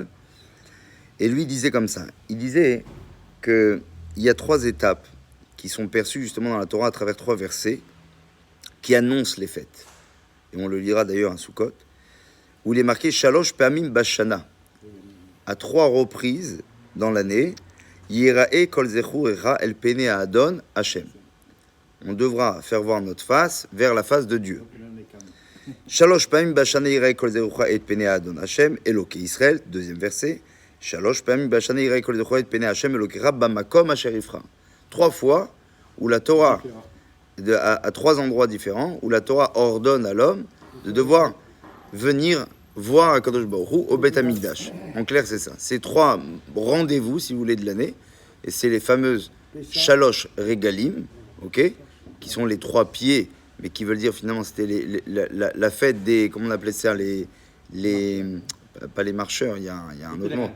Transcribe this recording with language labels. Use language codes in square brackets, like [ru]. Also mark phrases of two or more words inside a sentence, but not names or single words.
[fr] Et lui disait comme ça, il disait qu'il y a 3 étapes qui sont perçues justement dans la Torah à travers 3 versets qui annoncent les fêtes. Et on le lira d'ailleurs à Sukkot, où il est marqué [he] שלוש פעמים בשנה, [fr] à 3 reprises dans l'année, [he] יראה כל זכורך אל פני אדון השם. [fr] On devra faire voir notre face vers la face de Dieu. [he] שלוש פעמים בשנה יראה כל זכור אל פני אדון השם אלוקי ישראל, [fr] deuxième verset. [he] שלוש פעמים בשנה יראה כל זכור אל פני השם אלוקיך במקום אשר יבחר. [fr] 3 fois où la Torah, à 3 endroits différents, où la Torah ordonne à l'homme de devoir venir voir HaKadosh Baruch Hu au [he] בית המקדש. [fr] En clair, c'est ça. C'est 3 rendez-vous, si vous voulez, de l'année. Et c'est les fameuses [he] שלוש רגלים, [fr] ok, qui sont les 3 pieds, mais qui veulent dire finalement, c'était la fête des, comment on appelait ça, pas les marcheurs, il y a un autre mot.